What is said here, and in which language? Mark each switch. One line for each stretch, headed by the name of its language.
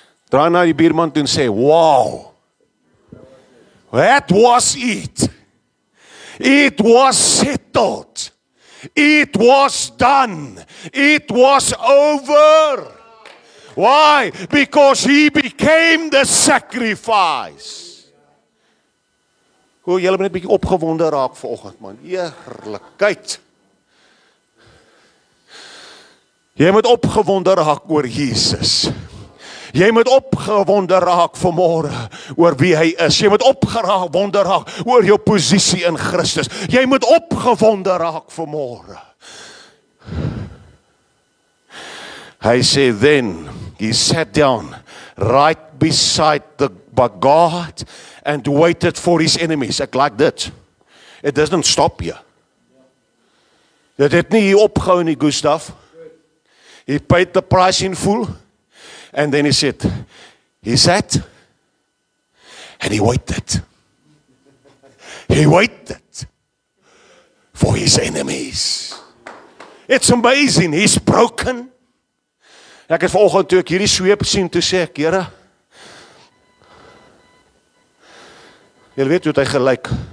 Afrikaans: Draai na die buurman toe en sê,
English: wow, that was it. It was settled. It was done. It was over. Why? Because he became the sacrifice.
Afrikaans: Hoe julle moet net 'n bietjie opgewonde raak vanoggend, man. Heerlikheid. Jy moet opgewonde raak oor Jesus. Jy moet opgewonde raak vanmôre oor wie hy is. Jy moet opgewonde raak oor jou posisie in Christus. Jy moet opgewonde raak vanmôre. Hy sê,
English: then he sat down right beside God and waited for his enemies.
Afrikaans: Ek like dit.
English: It doesn't stop here.
Afrikaans: Dit het nie hier opgehou nie, Gustav.
English: He paid the price in full. And then he said, he sat and he waited. He waited for his enemies. It's amazing. He's broken.
Afrikaans: Ek het vanoggend toe ek hierdie sweep sien, toe sê ek, Here, jy weet hoe hy gelyk.